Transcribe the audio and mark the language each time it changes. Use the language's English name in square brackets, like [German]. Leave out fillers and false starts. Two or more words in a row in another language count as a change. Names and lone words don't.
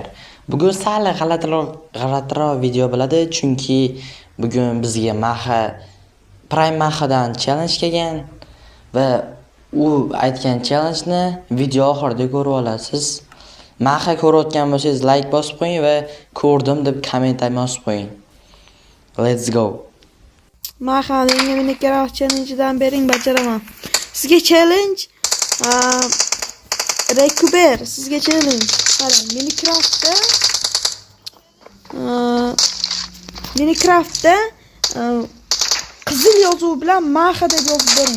[Uzbek] Bugun sal g'alatiroq video bo'ladi, chunki bugun bizga Prime Mahadan challenge kelgan va u aytgan challenge-ni video oxirida ko'rib olasiz. Maha ko'rayotgan bo'lsangiz like bosib qo'ying va ko'rdim deb kommentar yozib qo'ying. [English] Let's go. [Uzbek] Maha, menga Minecraft challenge'dan bering, bajaraman. Sizga challenge Rekuber, sizga challenge. Qarang, Minecraftda qizil yozuv bilan Maha deb yozib bering.